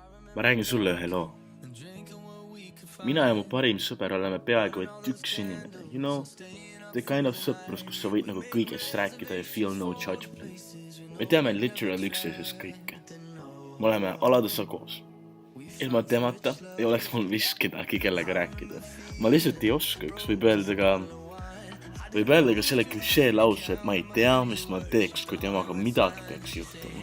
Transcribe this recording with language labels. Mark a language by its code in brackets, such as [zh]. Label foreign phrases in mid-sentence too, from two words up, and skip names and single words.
[et] Ma räägin sulle ühe loo. Mina ja mu parim sõber oleme peaaegu et üks inimene. [en] You know, the kind of [et] sõprus, kus sa võid nagu kõigest rääkida ja [en] feel no judgment. [et] Me teame literal üksteisest kõike. Me oleme aladasa koos. Ilma temata ei oleks mul vist kedagi, kellega rääkida. Ma lihtsalt ei oskaks, võib öelda ka selle klišee lause, et ma ei tea, mis ma teeks, kui temaga midagi peaks juhtuma.